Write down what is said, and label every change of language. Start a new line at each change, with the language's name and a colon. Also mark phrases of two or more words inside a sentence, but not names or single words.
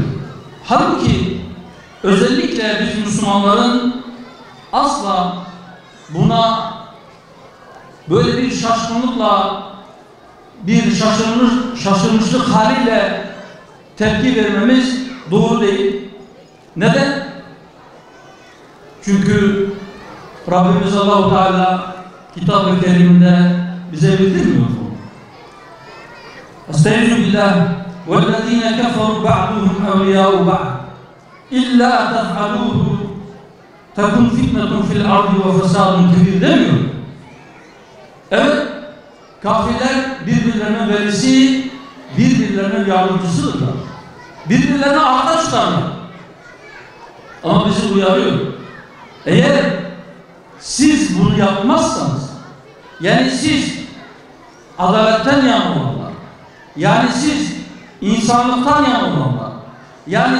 Turkish: Halbuki özellikle biz Müslümanların asla buna böyle bir şaşkınlıkla, bir şaşırmışlık haliyle tepki vermemiz doğru değil. Neden? Çünkü Rabbimiz Allah-u Teala Kitab-ı Kerim'de bize bildirmiyor mu?
Arabic: أستعيذ بالله وَالَّذ۪ينَ كَفَرُوا بَعْضُهُمْ اَوْلِيَاءُ بَعْضٍ اِلَّا تَفْعَلُوهُ تَكُنْ فِتْنَةٌ فِي الْاَرْضِ وَفَسَادٌ كَبِيرٌ demiyor.
Turkish: Evet, kafirler birbirlerinin velisi, birbirlerinin yardımcısıdırlar. Birbirlerine arkadaşlarlar. Ama bizi uyarıyor. Eğer siz bunu yapmazsanız, yani siz adaletten yana olanlar, yani siz insanlıktan yana olanlar, yani